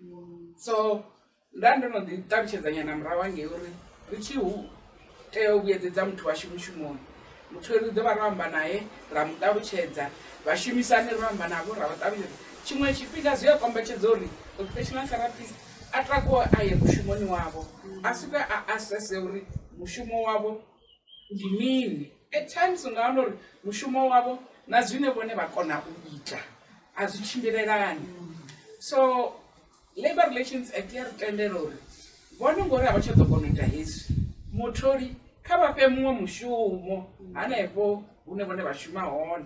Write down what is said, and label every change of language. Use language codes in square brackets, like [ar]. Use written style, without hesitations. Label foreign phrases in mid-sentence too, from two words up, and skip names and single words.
[ve] So nda ndo no ḓi ṱalutshedza nyana murahu hangei uri ri tshi tea u vhuyedzedza muthu washu mushumoni, muthu ri ḓo vha ro amba naye ra mu ṱalutshedza, vhashumisani ro amba navho ra vha ṱalutshedza. Tshiṅwe tshifhinga zwi a kombetshedza uri [en] occupational therapist [ve] a takuwe a ye mushumoni wavho, a swike a assesse uri mushumo wavho ndi mini. At times unga wana uri mushumo wavho na zwine vhone vha kona u ita a zwi tshimbilelani. So Labour Relations Act ya ri tendela uri vhone ngori a vha tsha ḓo kona u ita hezwi mutholi kha vha fhe muṅwe mushumo hanefho hune vhone vha shuma hone